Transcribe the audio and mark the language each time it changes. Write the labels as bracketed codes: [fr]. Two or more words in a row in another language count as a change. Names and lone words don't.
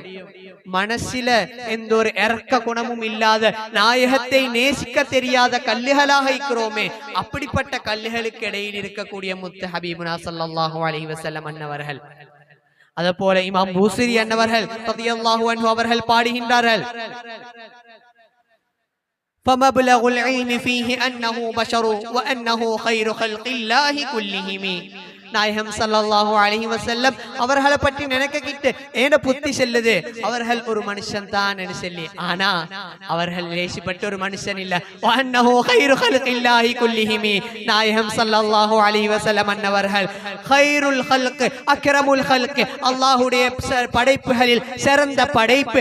[ta] மனசில எந்த ஒரு இறக்க குணமும் இல்லாத, நாயகத்தை நேசிக்க தெரியாத கல்லுகளாக இருக்கிறோமே, அப்படிப்பட்ட கல்லுகளுக்கு இடையில் இருக்கக்கூடிய முத்து [ar] حبيبنا صلى الله عليه وسلم [ta] அன்னவர்கள். அதே போல இமாம் பூசிரி அன்னவர்கள் [ar] رضي الله عنه [ta] அவர்கள் பாடுகின்றார்கள், [ar] فمبلغ العلم فيه أنه بشر وأنه خير خلق الله كلهم. [ta] நாயகம் [ar] صلى الله عليه وسلم [ta] அவர்களை பற்றி நினைக்கிட்டு ஏன புத்தி செல்லுது, அவர்கள் ஒரு மனுஷன் தான் என்று சொல்லி. ஆனா அவர்கள் லேசிப்பட்ட ஒரு மனுஷன் இல்ல. [ar] وأنه خير خلق الله كلهم. [ta] நாயகம் [ar] صلى الله عليه وسلم [ta] அன்னவர்கள் [ar] خير الخلق، أكرم الخلق, [ta] அல்லாஹ்வுடைய படைப்புகளில் சிறந்த படைப்பு.